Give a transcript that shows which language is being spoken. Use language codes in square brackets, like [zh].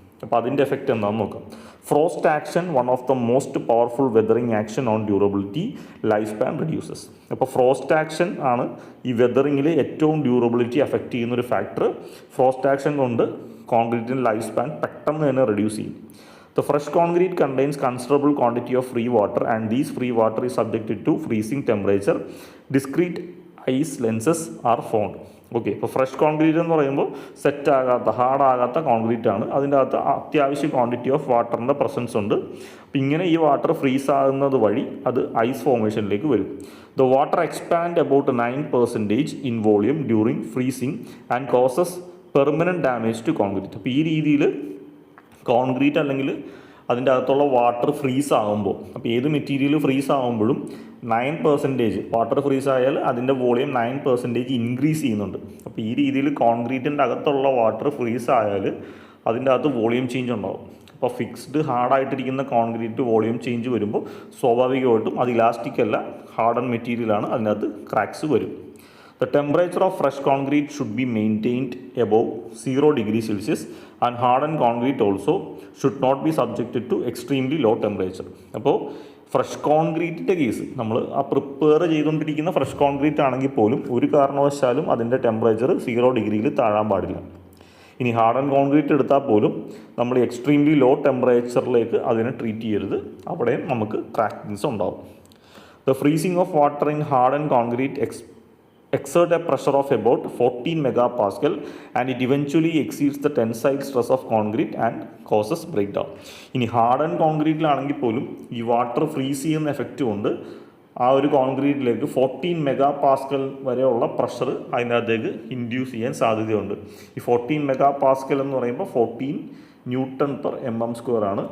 [ml] അപ്പോൾ അതിൻ്റെ എഫക്റ്റ് എന്താണെന്ന് നോക്കാം. [en] Frost action, one of the most powerful weathering action on durability, life span reduces. [ml] അപ്പോൾ ഫ്രോസ്റ്റ് ആക്ഷൻ ആണ് ഈ വെതറിങ്ങിൽ ഏറ്റവും ഡ്യൂറബിലിറ്റി എഫക്റ്റ് ചെയ്യുന്നൊരു ഫാക്ടർ. ഫ്രോസ്റ്റ് ആക്ഷൻ കൊണ്ട് കോൺക്രീറ്റിൻ്റെ ലൈഫ് സ്പാൻ പെട്ടെന്ന് തന്നെ റെഡ്യൂസ് ചെയ്യും. [en] The fresh concrete contains considerable quantity of free water and these free water is subjected to freezing temperature. Discrete ice lenses are found. [ml] Okay, ഇപ്പോൾ fresh concrete എന്ന് പറയുമ്പോൾ set ആകാത്ത ഹാർഡാകാത്ത concrete ആണ്. അതിൻ്റെ അകത്ത് അത്യാവശ്യം ക്വാണ്ടിറ്റി ഓഫ് വാട്ടറിൻ്റെ പ്രസൻസ് ഉണ്ട്. അപ്പം ഇങ്ങനെ ഈ വാട്ടർ ഫ്രീസ് ആകുന്നത് വഴി അത് ഐസ് ഫോർമേഷനിലേക്ക് വരും. [en] The water expand about 9% in volume during freezing and causes permanent damage to concrete. [ml] അപ്പോൾ ഈ രീതിയിൽ കോൺക്രീറ്റ് അല്ലെങ്കിൽ അതിൻ്റെ അകത്തുള്ള വാട്ടർ ഫ്രീസ് ആകുമ്പോൾ, അപ്പോൾ ഏത് മെറ്റീരിയൽ ഫ്രീസ് ആകുമ്പോഴും 9% വാട്ടർ ഫ്രീസ് ആയാൽ അതിൻ്റെ വോളിയം 9% ഇൻക്രീസ് ചെയ്യുന്നുണ്ട്. അപ്പോൾ ഈ രീതിയിൽ കോൺക്രീറ്റിൻ്റെ അകത്തുള്ള വാട്ടർ ഫ്രീസ് ആയാൽ അതിൻ്റെ അകത്ത് വോളിയം ചേഞ്ച് ഉണ്ടാകും. അപ്പോൾ ഫിക്സ്ഡ് ഹാർഡായിട്ടിരിക്കുന്ന കോൺക്രീറ്റ് വോളിയം ചേഞ്ച് വരുമ്പോൾ സ്വാഭാവികമായിട്ടും അത് ഇലാസ്റ്റിക് അല്ല, ഹാർഡൻ മെറ്റീരിയലാണ്, അതിനകത്ത് ക്രാക്സ് വരും. [en] The temperature of fresh concrete should be maintained above 0 degrees Celsius and hardened concrete also should not be subjected to extremely low temperature. [ml] അപ്പോൾ ഫ്രഷ് കോൺക്രീറ്റിൻ്റെ കേസ് നമ്മൾ ആ പ്രിപ്പയർ ചെയ്തുകൊണ്ടിരിക്കുന്ന ഫ്രഷ് കോൺക്രീറ്റ് ആണെങ്കിൽ പോലും ഒരു കാരണവശാലും അതിൻ്റെ ടെമ്പറേച്ചർ 0 ഡിഗ്രിയിൽ താഴാൻ പാടില്ല. ഇനി ഹാർഡൻ കോൺക്രീറ്റ് എടുത്താൽ പോലും നമ്മൾ എക്സ്ട്രീംലി ലോ ടെമ്പറേച്ചറിലേക്ക് അതിനെ ട്രീറ്റ് ചെയ്യരുത്, അവിടെയും നമുക്ക് ക്രാക്കിങ്സ് ഉണ്ടാവും. [en] The freezing of water in harden concrete exert a pressure of about 14 megapascal and it eventually exceeds the tensile stress of concrete and causes breakdown. [ml] ഇനി ഹാർഡൻ കോൺക്രീറ്റിലാണെങ്കിൽ പോലും ഈ വാട്ടർ ഫ്രീസ് ചെയ്യുന്ന effect കൊണ്ട് ആ ഒരു കോൺക്രീറ്റിലേക്ക് 14 മെഗാപാസ്കൽ വരെയുള്ള പ്രഷർ അതിനകത്തേക്ക് ഇൻഡ്യൂസ് ചെയ്യാൻ സാധ്യതയുണ്ട്. ഈ 14 മെഗാപാസ്കൽ എന്ന് പറയുമ്പോൾ 14 ന്യൂട്ടൺ പെർ mm² ആണ്.